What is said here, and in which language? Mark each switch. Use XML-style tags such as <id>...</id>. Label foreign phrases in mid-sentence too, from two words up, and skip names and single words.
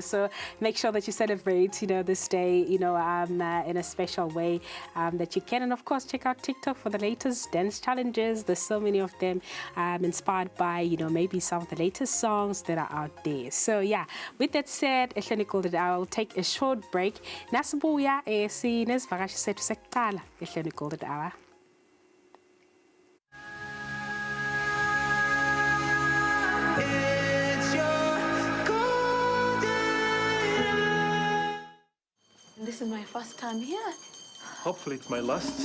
<en>So make sure that you celebrate, you know, this day, you know, in a special way that you can. And of course, check out TikTok for the latest dance challenges. There's so many of them inspired by, you know, maybe some of the latest songs that are out there. So yeah, with that said, I'll take a short break.</en> <zu>Nasibuya sinesivakashi sethu sekuqala ehlelweni Golden Hour.</zu> <en>This is my first time here. Hopefully it's my last.</en>